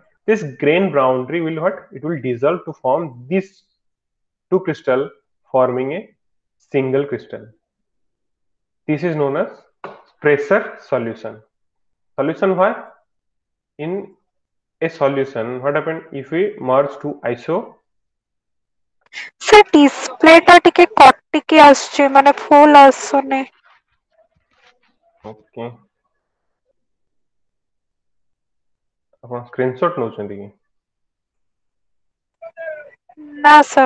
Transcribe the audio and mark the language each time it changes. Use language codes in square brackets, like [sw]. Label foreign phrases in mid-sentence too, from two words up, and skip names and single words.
[en] This grain boundary will what? It will dissolve to form these two crystal forming a single crystal. This is known as pressure solution. Solution why? In a solution, what happened if we merge two iso? [or] ସେ ଡିସପ୍ଲେଟା ଟିକେ କଟିକି ଆସୁଛି ମାନେ ଫୁଲ ଆସୁନି। Okay. ଆପଣ ସ୍କ୍ରିନଶଟ ନଉଛନ୍ତି କି? ନା ସାର୍।